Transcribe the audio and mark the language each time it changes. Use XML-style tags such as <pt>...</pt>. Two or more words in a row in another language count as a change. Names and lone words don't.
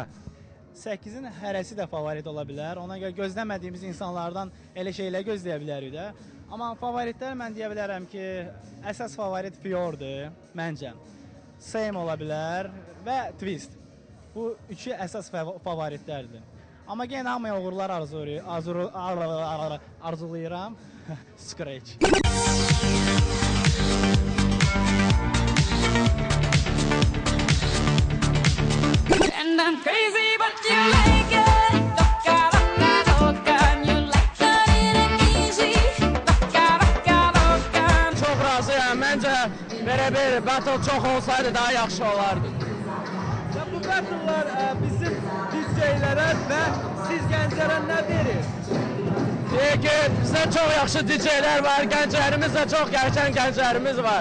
<az>8-in hərəsi də favorit ola bilər. Ona görə gözləmədiyimiz insanlardan elə şeylər gözləyə bilərik də. Amma favoritlər mən deyə bilərəm ki, əsas favorit Fiordur, məncə. Same ola bilər və Twist. Bu üçü əsas favoritlərdir. Amma yenə hamıya uğurlar arzulayıram.</az> <en>Scratch. And I'm crazy but you like it.</en> <es>Loca, loca, loca,</es> <en>you like it easy.</en> <es>Loca, loca, loca.</es> <az>Çox razıyam. Məncə belə bir battle çox olsaydı daha yaxşı olardı. Bu battle'lar bizim DJ-lərə və siz gənclərə nə verir? Deyək ki, bizdə çox yaxşı DJ-lər var, gənclərimiz də çox qəşəng gənclərimiz var.</az>